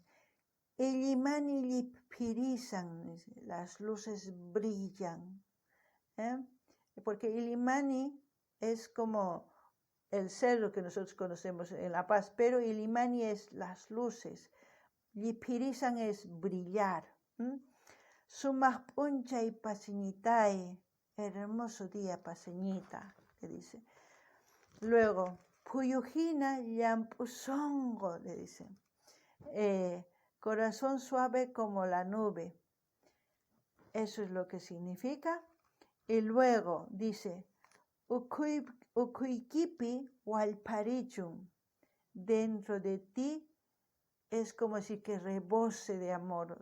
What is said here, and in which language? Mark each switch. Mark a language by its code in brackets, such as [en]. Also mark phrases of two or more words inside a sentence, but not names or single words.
[es] Illimani lipirizan, las luces brillan. Porque Illimani es como el cerro que nosotros conocemos en La Paz, pero Illimani es las luces. Lipirizan es brillar. [qu] Sumaq p'unchay paseñitay, [es] hermoso día paseñita, le dice. Luego, [qu] Puyujina llampusongo, [es] le dice. Corazón suave como la nube. Eso es lo que significa. Y luego dice, [qu] Ukuykipi walparichun, [es] dentro de ti es como si que rebose de amor.